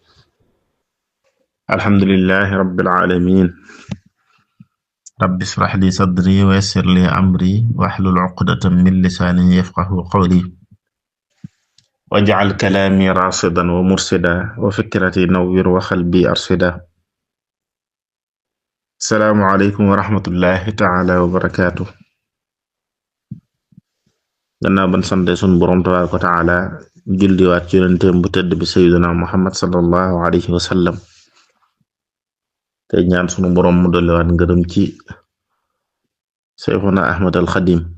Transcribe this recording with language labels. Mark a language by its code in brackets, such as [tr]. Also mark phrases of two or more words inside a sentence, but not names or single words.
[ar] الحمد لله رب العالمين رب اشرح لي صدري ويسر لي أمري واحلل عقدة من لساني يفقه قولي واجعل كلامي راشدا ومرشدا وفكرتي نوّر وقلبي أرشدا السلام عليكم ورحمة الله تعالى وبركاته [wo] gannaaw ban sante sun borom [ar] تبارك وتعالى [wo] julliwaat ci yonentem bu tedd bi sayyidina Muhammad [ar] صلى الله عليه وسلم [wo] te ñaan sunu borom mu dolliwaat ngërëm ci Seyxuna Ahmad al Xadim